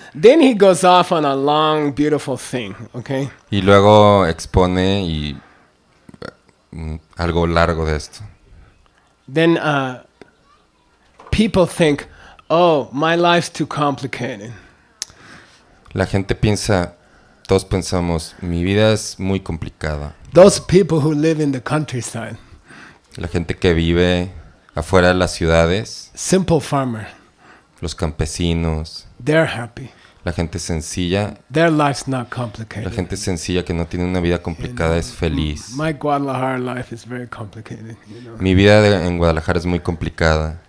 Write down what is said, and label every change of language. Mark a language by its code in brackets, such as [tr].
[en] Then he goes off on a long, beautiful thing, okay? [es] Y luego expone algo largo de esto. [en] Then people think, oh, my life's too complicated. [es] La gente piensa, todos pensamos, mi vida es muy complicada. [en] Those people who live in the countryside. [es] La gente que vive afuera de las ciudades, [en] Simple farmer. [es] los campesinos, [en] They're happy. [es] la gente sencilla, [en] Their life's not [es] la [en] complicated. [es] gente sencilla que no tiene una vida complicada es feliz. [en] My Guadalajara life is very complicated. [es] Mi vida en Guadalajara es muy complicada.